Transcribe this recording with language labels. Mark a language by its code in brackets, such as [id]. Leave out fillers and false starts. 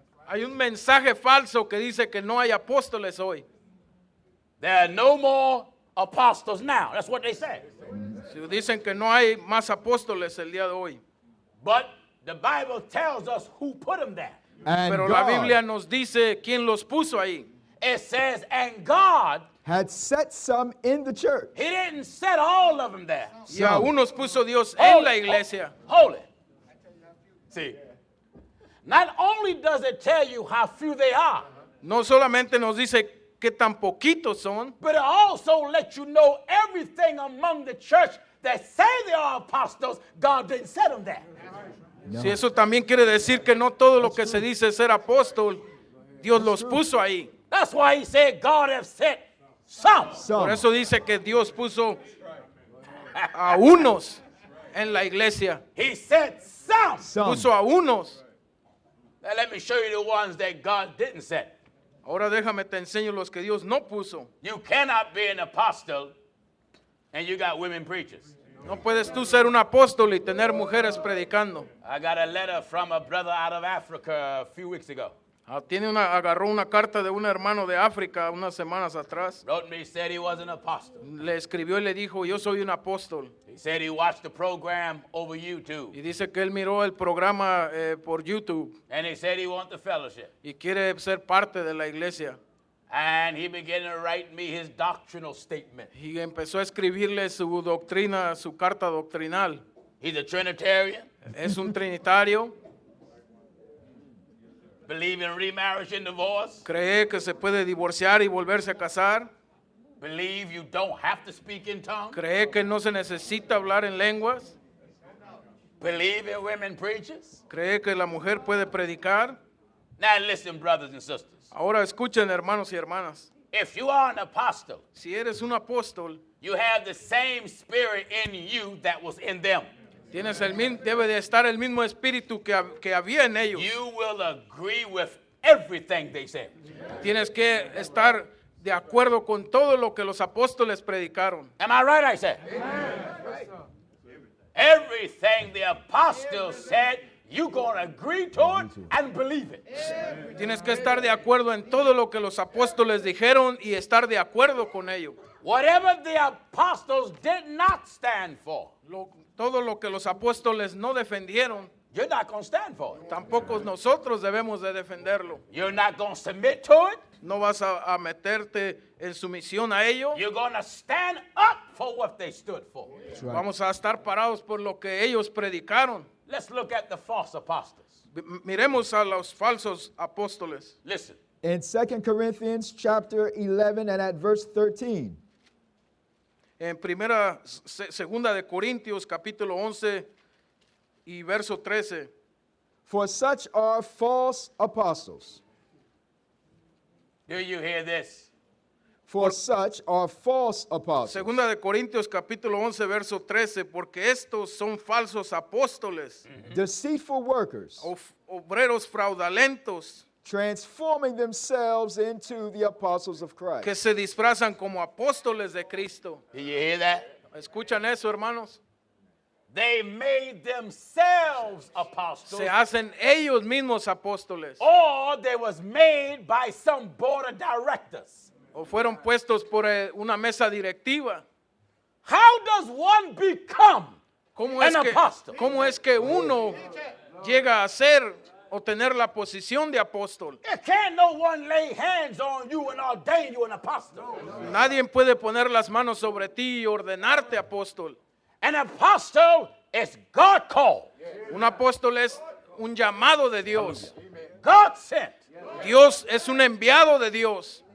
[es] Hay un mensaje falso que dice que no hay apóstoles hoy. [en] There are no more apostles now. That's what they say. [es] Dicen que no hay más apóstoles el día de hoy. [en] But the Bible tells us who put them there. And [es] Pero la [en] God [es] Biblia nos dice quién los puso ahí. [en] It says, and God, had set some in the church. he didn't set all of them there. [es] Y aún nos puso Dios en la iglesia. [en] Hold it. See, not only does it tell you how few they are, [es] No solamente nos dice qué tan poquitos son, [en] but it also lets you know everything among the church that say they are apostles, God didn't set them there. [es] si eso también quiere decir que no todo lo que se dice ser apóstol, Dios los puso ahí. [en] That's why he said God have set some. [es] Por [en] Some. [es] eso dice que Dios puso a unos en la iglesia. [en] He said some. Some. [es] Puso a unos. [en] Now let me show you the ones that God didn't set. [es] Ahora déjame te enseño los que Dios no puso. [en] You cannot be an apostle and you got women preachers. [es] No puedes tú ser un apóstol y tener mujeres predicando. [en] I got a letter from a brother out of Africa a few weeks ago. [es] Agarró una carta de un hermano de África unas semanas atrás. [en] Wrote me, said he was an apostle. [es] Le escribió y le dijo, yo soy un apóstol. [en] He said he watched the program over YouTube. [es] Y dice que él miró el programa por YouTube [en] And he said he wants the fellowship. [es] y quiere ser parte de la iglesia. [en] And he began to write me his doctrinal statement. [es] Y empezó a escribirle su doctrina, su carta doctrinal. [en] He's a Trinitarian, [es] Es un trinitario, [en] believe in remarriage and divorce, [es] cree que se puede divorciar y volverse a casar, [en] believe you don't have to speak in tongues, [es] cree que no se necesita hablar en lenguas, [en] believe in women preachers. [es] cree que la mujer puede predicar. [en] Now listen, brothers and sisters. [es] Ahora escuchen, hermanos y hermanas. [en] If you are an apostle, [es] si eres un apóstol, [en] you have the same spirit in you that was in them. [es] tienes debe de estar el mismo espíritu que había en ellos. [en] You will agree with everything they said. [es] Tienes que estar de acuerdo con todo lo que los apóstoles predicaron. [en] Am I right, I said? Everything the apostles said, you're going to agree to it and believe it. [es] Tienes que estar de acuerdo en todo lo que los apóstoles dijeron y estar de acuerdo con ello. [en] Whatever the apostles did not stand for, [es] Todo lo que los apóstoles no defendieron, [en] you're not going to stand for it. [es] tampoco nosotros debemos de defenderlo. [en] You're not going to submit to it. [es] No vas a meterte en sumisión a ello. [en] You're going to stand up for what they stood for. [es] Vamos a estar parados por lo que ellos predicaron. [en] Let's look at the false apostles. [es] Miremos a los falsos apóstoles. [en] Listen. In 2 Corinthians chapter 11 and at verse 13. [es] En segunda de Corintios capítulo 11 y verso 13. [en] For such are false apostles. Do you hear this? For such are false apostles. [es] Segunda de Corintios capítulo 11 verso 13, porque estos son falsos apóstoles, [en] Deceitful workers, [es] obreros fraudulentos, [en] transforming themselves into the apostles of Christ. [es] que se disfrazan como apóstoles de Cristo. [en] Do you hear that? [es] ¿Escuchan eso, hermanos? [en] They made themselves apostles, [es] Se hacen ellos mismos apóstoles, [en] or they was made by some board of directors. [es] o fueron puestos por una mesa directiva. [en] How does one become [es] ¿Cómo [en] an apostle? [es] ¿Cómo es que uno llega a ser o tener la posición de apóstol? [en] Can't no one lay hands on you and ordain you an apostle. [es] Nadie puede poner las manos sobre ti y ordenarte apóstol. [en] An apostle is God called, [es] Un apóstol es un llamado de Dios. [en] God sent, [es] Dios es un enviado de Dios.